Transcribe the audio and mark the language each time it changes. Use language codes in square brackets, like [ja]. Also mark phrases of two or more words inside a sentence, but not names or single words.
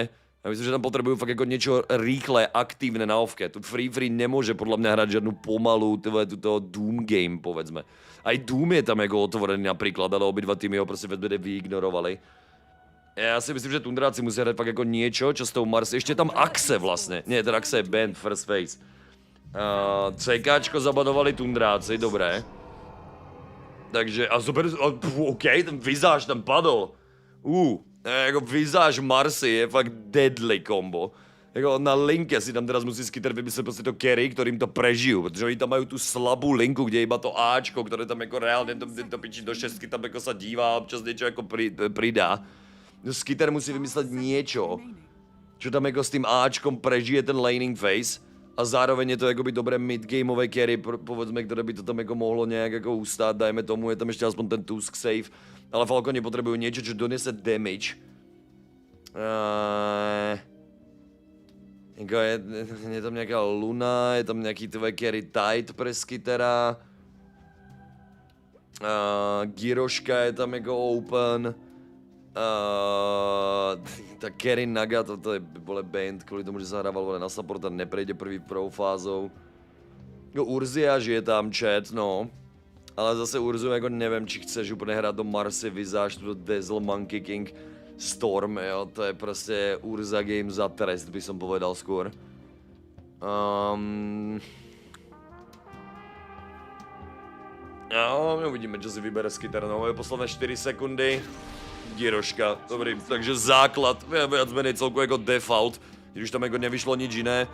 [sk] Ja myslím, že tam potrebujú fakt ako niečo rýchle, aktívne na offke. Tu Free nemôže podľa mňa hrať žiadnu pomalú túto Doom game, povedzme. Aj Doom je tam ako otvorený napríklad, ale obidva týmy ho proste vedbede vyignorovali. Ja si myslím, že Tundráci musia hrať fakt ako niečo, čo s tou Mars... Ešte tam Axe vlastne. Nie, ten Axe je band, [en] first phase. [sk] CKčko zabanovali Tundráci, dobré. Takže, a super, OK, ten vizáž tam padol. Jako vizáž Marsy je fakt [en] deadly combo. [sk] Jako na linke si tam teraz musí Skitter vymyslet prostě to carry, ktorým to prežijú, protože oni tam majú tú slabú linku, kde je iba to Ačko, ktoré tam jako reálne to pičí do šestky, tam jako sa dívá, občas niečo jako pridá. Skitter musí vymyslet niečo, čo tam jako s tým Ačkom prežije ten [en] laning phase [sk] a zároveň je to jakoby dobré midgameové carry, povedzme, ktoré by to tam jako mohlo nejak jako ustát, dajme tomu, je tam ešte aspoň ten Tusk save, ale Falconi potrebujú niečo, čo donese damage. Je tam nejaká Luna, je tam nejaký tvoj carry Tide pre Skittera. Giroška je tam jako open. [cs] Tak Kerry Naga, to je vole band, kvůli tomu, že se hrával vole na support a neprejde první pro fázou. Jako Urzia je tam chat, no. Ale zase Urzu jako nevím, či chceš úplně hrát do Marsy, Visage, do Dazzle, Monkey King, Storm, jo, to je prostě Urza game za trest, by som povedal skôr. [sk] No, uvidíme, čo si vybere z kytarnou, je posledné 4 sekundy. Giroška, dobrý, takže základ, viac menej celku jako default, když už tam jako nevyšlo nič jiné.